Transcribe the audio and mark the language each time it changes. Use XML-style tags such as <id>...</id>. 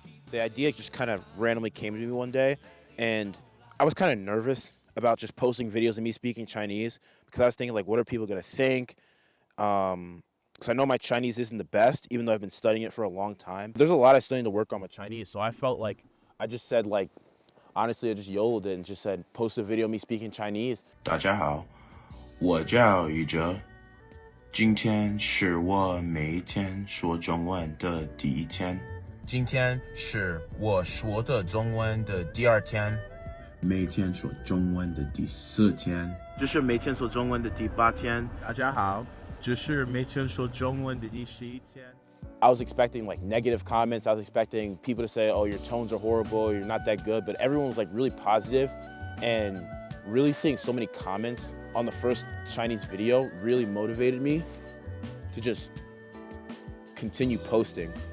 <en>The idea just kind of randomly came to me one day, and I was kind of nervous about just posting videos of me speaking Chinese because I was thinking, like, what are people going to think? Because I know my Chinese isn't the best, even though I've been studying it for a long time. There's a lot I still need to work on with Chinese, so I felt like I just said, like, honestly, I just YOLO'd it and just said, post a video of me speaking Chinese.</en> <zh>大家好，我叫宇哲，今天是我每天说中文的第一天。今天是我说的中文的第二天，每天说中文的第4天，这是每天说中文的第8天。大家好，这是每天说中文的第11天。</zh> <en>I was expecting like negative comments. I was expecting people to say, oh, your tones are horrible, you're not that good. But everyone was like really positive, and really seeing so many comments on the first Chinese video really motivated me to just continue posting.</en>